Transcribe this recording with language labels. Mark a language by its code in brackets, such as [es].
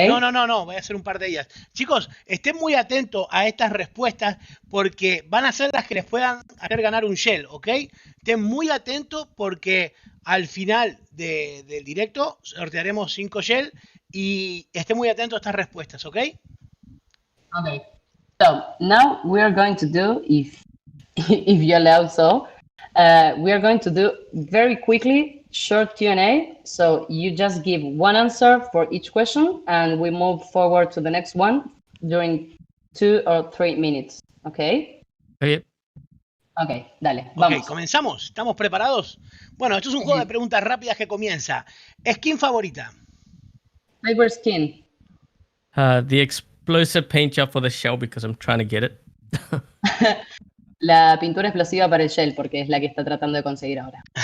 [es] No, voy a hacer un par de ellas. Chicos, estén muy atentos a estas respuestas porque van a ser las que les puedan hacer ganar un shell, ¿ok? Estén muy atentos porque al final del directo sortearemos 5 shell y estén muy atentos a estas respuestas, ¿ok? [en] Okay. So now we are going to do, if you allow so, we are going to do very quickly short Q&A. So you just give one answer for each question, and we move forward to the next one during 2 or 3 minutes. Okay. Okay. [es] Okay, dale, vamos. Ok, comenzamos. ¿Estamos preparados? Bueno, esto es un juego de preguntas rápidas que comienza. ¿Skin favorita? [en] Favorite skin. The explosive paint job for the shell because I'm trying to get it. [es] La pintura explosiva para el shell, porque es la que está tratando de conseguir ahora.